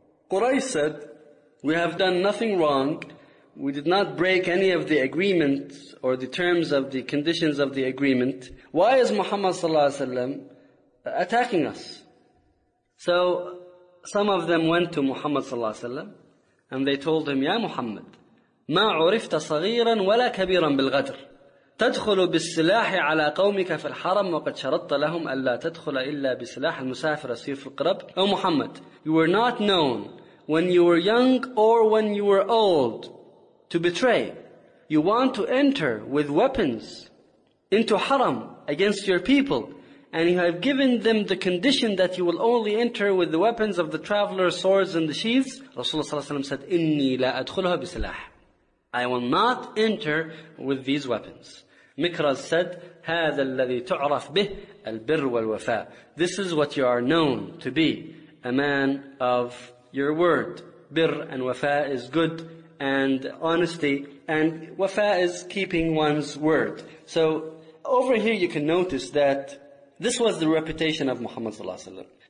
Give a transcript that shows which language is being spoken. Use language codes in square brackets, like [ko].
[en] Quraysh said, we have done nothing wrong. We did not break any of the agreement or the terms of the conditions of the agreement. Why is Muhammad صلى الله عليه وسلم attacking us? So some of them went to Muhammad صلى الله عليه وسلم, and they told him, Ya Muhammad, [ar] ما عرفت صغيرا ولا كبيرا بالغدر. تدخل بالسلاح على قومك في الحرم وقد شرطت لهم ألا تدخل إلا بسلاح المسافر سيف القرب. [en] O Muhammad, you were not known when you were young or when you were old to betray. You want to enter with weapons into haram against your people, and you have given them the condition that you will only enter with the weapons of the traveler, swords and the sheaths. Rasulullah ﷺ said, [ar] إِنِّي لَا أَدْخُلُهَا بِسِلَاحٍ. [en] I will not enter with these weapons. Mikraz said, [ar] هَذَا الَّذِي تُعْرَفْ بِهِ الْبِرْ وَالْوَفَاءِ. [en] This is what you are known to be, a man of your word. Birr and wafa is good and honesty, and wafa is keeping one's word. So over here you can notice that this was the reputation of Muhammad صلى الله عليه وسلم.